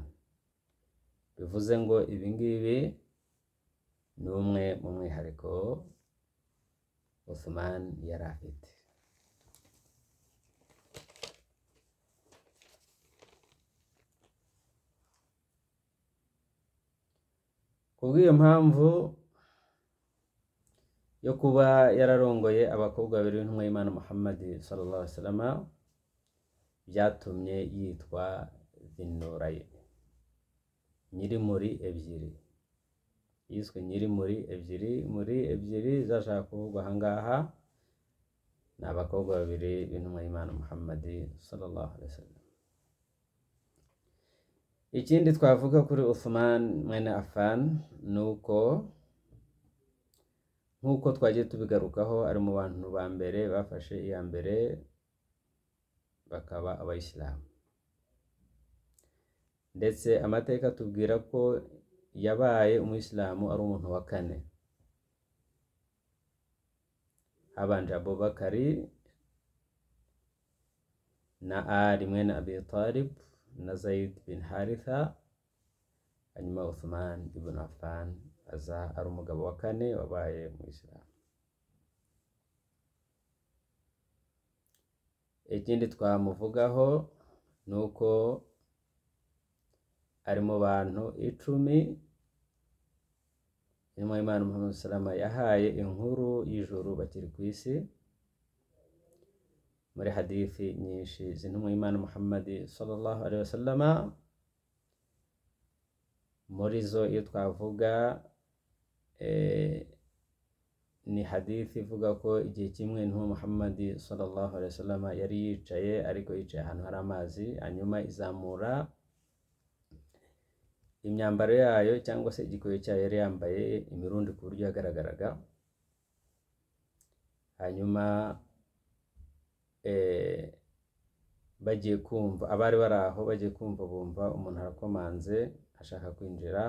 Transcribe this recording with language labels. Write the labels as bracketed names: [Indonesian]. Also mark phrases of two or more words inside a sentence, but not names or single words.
[Kinyarwanda] Bivuze ngo ibingibi ni umwe mu mwihariko Uthman yari afite. Kubw'iyo mpamvu yo kuba yararongoye abakobwa babiri b'intumwa y'Imana Muhammad [Arabic] صلى الله عليه وسلم, [Kinyarwanda] byatumye yitwa Dhinnurayn, nyirimuri ebyiri. Yiswe nyirimuri ebyiri. Muri ebyiri zashaka kuvugwa ahangaha ni abakobwa babiri b'intumwa y'Imana Muhammad [Arabic] صلى الله عليه وسلم. [Kinyarwanda] Ikindi twavuga kuri Uthman mwene Affan nuko nkuko twagiye tubigarukaho ari mu bantu ba mbere bafashe iya mbere bakaba abayisilamu, ndetse amateka tubwira ko yabaye umuyisilamu ari umuntu wa 4. Habanje Abubakari na Ali mwene Abi Talib na Zaid bin Haritha, hanyuma Uthman ibn Affan aza ari umugabo wa 4 wabaye umuyisilamu. Ikindi twamuvugaho nuko ari mu bantu 10 intumwa y'Imana Muhammad salama yahaye inkuru y'ijuru bakiri ku isi. Muri hadithi nyinshi z'intumwa y'Imana Muhammad [Arabic] صلى الله عليه وسلم, [Kinyarwanda] muri zo iyo twavuga ni hadithi ivuga ko igihe kimwe intumwa Muhammad [Arabic] صلى الله عليه وسلم [Kinyarwanda] yari yicaye, ariko yicaye ahantu hari amazi, hanyuma izamura imyambaro yayo cyangwa se igikoyo cyayo yari yambaye imirundi ku buryo yagaragaraga. Hanyuma bagiye kumva, abari bari aho bagiye kumva bumva umuntu arakomanze ashaka kwinjira.